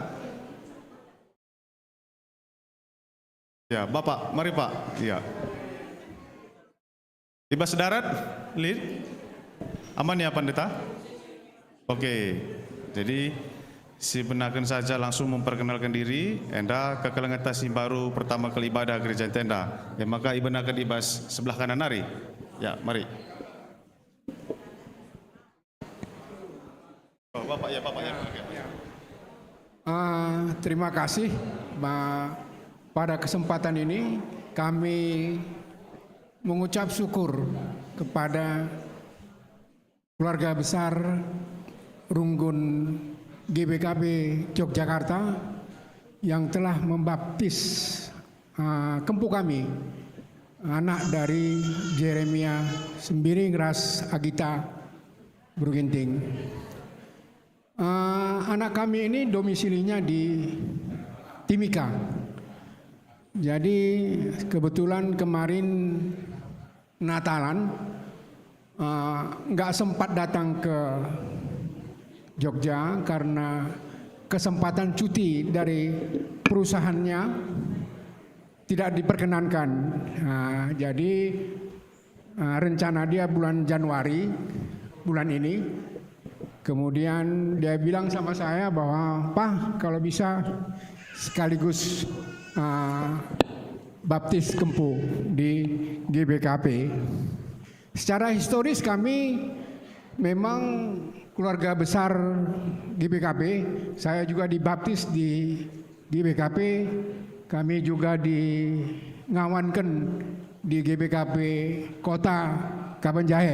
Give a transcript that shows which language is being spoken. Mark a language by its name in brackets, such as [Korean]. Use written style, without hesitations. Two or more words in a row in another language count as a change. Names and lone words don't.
[Indonesian] Ya, Bapak, mari Pak. Ya. [Batak Karo] Ibas darat, lihat. [Indonesian] Aman ya Pandita? Oke, jadi si benarkan saja langsung memperkenalkan diri. [Batak Karo] Enda kekelengan tasi [Indonesian] baru pertama kali ibadah gereja Tenda. Ya, maka ibenarkan Ibas sebelah kanan nari. Ya, mari. Oh, Bapak ya, Bapak ya. Terima kasih. Pada kesempatan ini kami mengucap syukur kepada keluarga besar Runggun GBKP Yogyakarta yang telah membaptis kempu kami, anak dari Jeremia Sembiring Ras Agita Bruginting. Anak kami ini domisilinya di Timika. Jadi kebetulan kemarin Natalan nggak sempat datang ke Jogja karena kesempatan cuti dari perusahaannya tidak diperkenankan. Jadi rencana dia bulan Januari bulan ini. Kemudian dia bilang sama saya bahwa Pak kalau bisa sekaligus baptis kempu di GBKP. Secara historis kami memang keluarga besar GBKP. Saya juga dibaptis di GBKP. Kami juga ngawankan di GBKP Kota Kabanjahe.